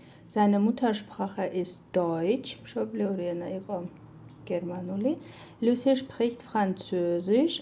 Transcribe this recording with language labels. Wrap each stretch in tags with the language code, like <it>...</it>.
<de>Seine Muttersprache ist Deutsch.</de> <ka>მშობლიური ენა იყო გერმანული.</ka> <de>Lucy spricht Französisch.</de>